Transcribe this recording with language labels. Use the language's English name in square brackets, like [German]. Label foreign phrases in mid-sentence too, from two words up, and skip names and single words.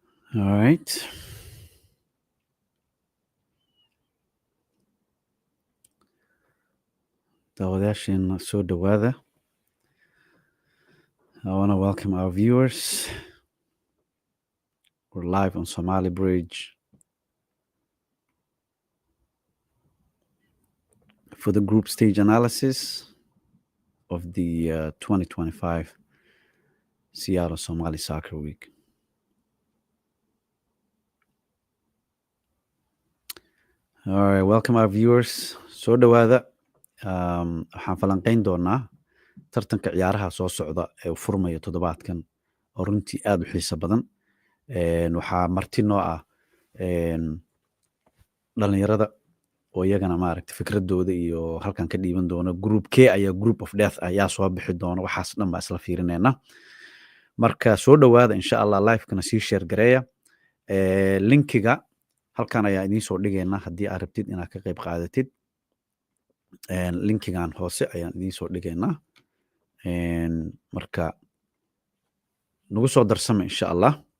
[English] All right. [Somali] daawadayaasheena soo dhowaada. [English] I want to welcome our viewers. We're live on Somali Bridge for the group stage analysis of the 2025 Seattle Somali Soccer Week. All right, welcome our viewers. [Somali] Soo dhowaada. Waxaan falanqayn doonaa tartanka ciyaaraha soo socda ee uu furmayo toddobaadkan oo runtii aad u xiiso badan. Waxaa marti noo ah dhalinyarada oo iyagana maaragta fikradooda iyo halkan ka dhiiban doona. Group K ayaa [English] group of death [Somali] ayaa soo bixi doona. Waxaas dhan baa isla fiirinayna. Marka soo dhowaada [Arabic] insha Allah [Somali] live-kana sii share gareeya. Linkiga halkan ayaa idiin soo dhigaynaa haddii aad rabtid inaad ka qayb qaadatid. Linkigan hoose ayaan idiin soo dhigaynaa. Marka nagu soo darsama [Arabic] insha Allah.